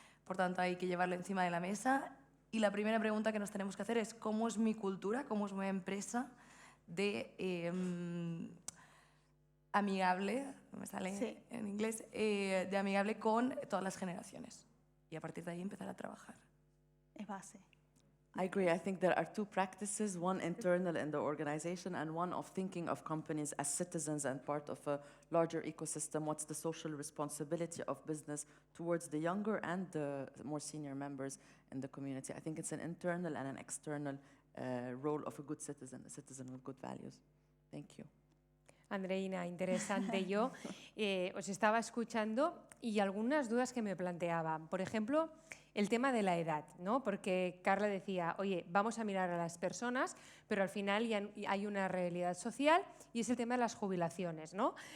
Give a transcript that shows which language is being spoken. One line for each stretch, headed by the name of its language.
Spanish: Por tanto, hay que llevarlo encima de la mesa. Y la primera pregunta que nos tenemos que hacer es ¿cómo es mi cultura, cómo es mi empresa de amigable, me sale en inglés, de amigable con todas las generaciones? Y a partir de ahí empezar a trabajar. es base.
English: I agree. I think there are two practices, one internal in the organization and one of thinking of companies as citizens and part of a larger ecosystem. What's the social responsibility of business towards the younger and the more senior members in the community? I think it's an internal and an external role of a good citizen, a citizen with good values. Thank you.
Spanish: Andreina, interesante. Yo os estaba escuchando y algunas dudas que me planteaban. Por ejemplo, el tema de la edad, ¿no? Porque Carla decía, oye, vamos a mirar a las personas, pero al final ya hay una realidad social y es el tema de las jubilaciones, ¿no?